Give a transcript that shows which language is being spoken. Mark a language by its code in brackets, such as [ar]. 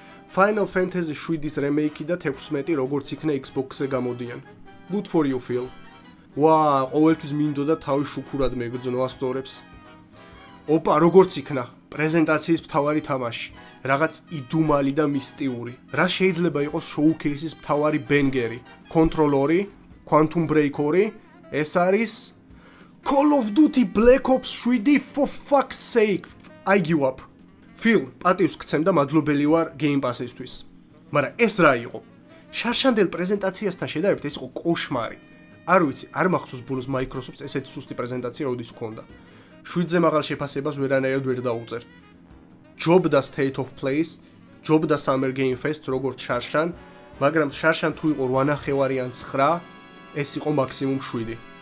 [ka] Final Fantasy 7-ის რემეიკი და 16 როგორც იქნა Xbox-ზე გამოდიან. [en] Good for you, Phil. [ka] ვა, ყოველთვის მინდოდა თავი შუქურად მეგრძნო ასწორებს. ოპა, როგორც იქნა? პრეზენტაციის მთავარი თამაში. რაღაც იდუმალი და მისტიური. რა შეიძლება იყოს showcase-ის მთავარი ბენგერი? Control 2, Quantum Break 2, ეს არის Call of Duty Black Ops 7 [en] for fuck's sake. I give up. [ka] Phil, პატივს გცემ და მადლობელი ვარ Game Pass-ისთვის. მაგრამ ეს რა იყო? შარშანდელ პრეზენტაციასთან შედარებით ეს იყო კოშმარი. არ ვიცი, არ მახსოვს ბოლოს Microsoft-ს ესეთი სუსტი პრეზენტაცია როდის ჰქონდა. 7-ზე მაღალ შეფასებას ვერანაირად ვერ დაუწერ. ჯობდა State of Play-ს, ჯობდა Summer Game Fest როგორც შარშან, მაგრამ შარშან თუ იყო 8.5 ან 9, ეს იყო მაქსიმუმ 7.